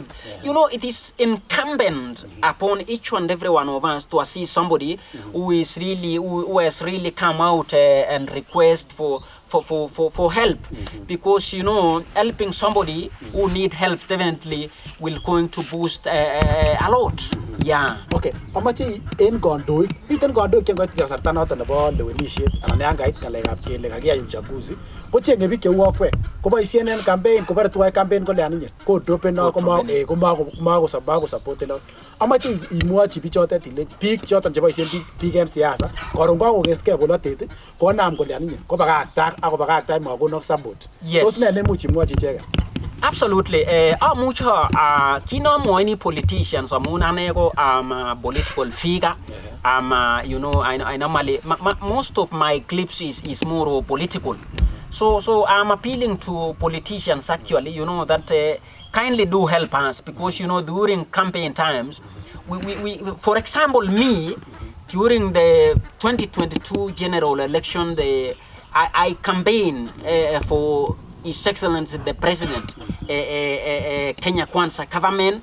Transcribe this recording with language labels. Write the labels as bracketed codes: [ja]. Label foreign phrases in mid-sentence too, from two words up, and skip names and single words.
[en] You know, it is incumbent upon each and every one of us to assist somebody who is really, who has really come out and request for help, because you know, helping somebody who need help definitely will going to boost a lot. Yeah. Okay. [kln] Amache en kondoik, miten kondoik che ngoit kasarta noton nebo lewenisiet anan yan kait ngalekab kele kakiyai uchaguzi, kochenge biik cheu akwek, koboisien en campaign, kobore tuwai campaign kole aninye, ko dropen no komako support no. Amache imwochi bichotet ilechi biik choton cheboisien biik en siasa, koron kakokeskei bolotet, konam kole aninye, kobakakta makonok support. [en] Yes. [kln] Tos ne nemuch imwochi icheket? Absolutely. Amuch kinomwoini politicians amun ane ko [en] am a political figure. You know, I normally most of my clips is more political. So I'm appealing to politicians actually, you know, that kindly do help us, because you know, during campaign times, we for example, me during the 2022 general election, I campaign for His Excellency the President, Kenya Kwanza government.